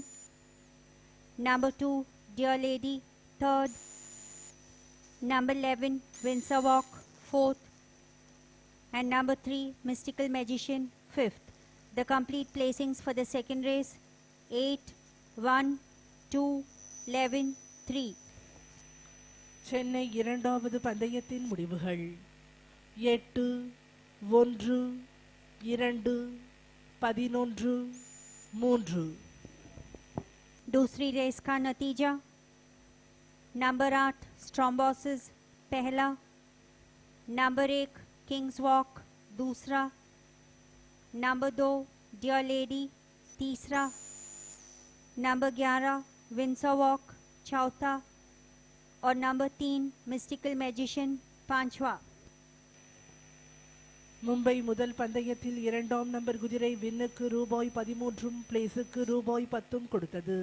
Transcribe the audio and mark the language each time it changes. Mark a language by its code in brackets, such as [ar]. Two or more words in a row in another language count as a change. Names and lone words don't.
[en] Number 2, Dear Lady, third. Number 11, Windsor Walk, fourth. And number 3, Mystical Magician, fifth. The complete placings for the second race, 8, 1, 2, 11, 3. [ta] சென்னை இரண்டாவது பந்தயத்தின் முடிவுகள் 8, 1, 2, 11, 3. [hi] दूसरी रेस का नतीजा नंबर 8 स्ट्रोम्बोसिस पहला, नंबर 1 किंग्स वॉक दूसरा, नंबर 2 डियर लेडी तीसरा, नंबर 11 विंसर वॉक चौथा और नंबर 3 मिस्टिकल मैजिशियन पांचवा. [ta] மும்பை முதல் பந்தயத்தில் இரண்டாம் நம்பர் குதிரை வின்னுக்கு ரூபாய் 13 பிளேஸுக்கு ரூபாய் 10 கொடுத்தது.